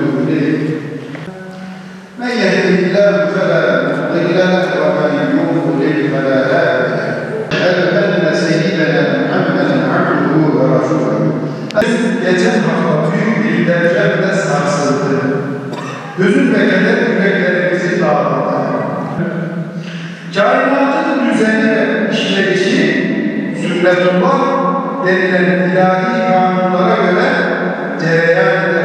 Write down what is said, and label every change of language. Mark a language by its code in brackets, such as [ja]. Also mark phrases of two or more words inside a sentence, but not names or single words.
[ar] إليه من يهده الله فلا مضل له ومن يضلل فلا هادي له أشهد أن سيدنا محمدا عبده ورسوله. [tr] Geçen hafta büyük bir depremde sarsıldı. Hüzün ve keder yüreklerimizi dağladı. Kainatın düzeni ve işleyişi sünnetullah denilen ilahi kanunlara göre cereyan eder.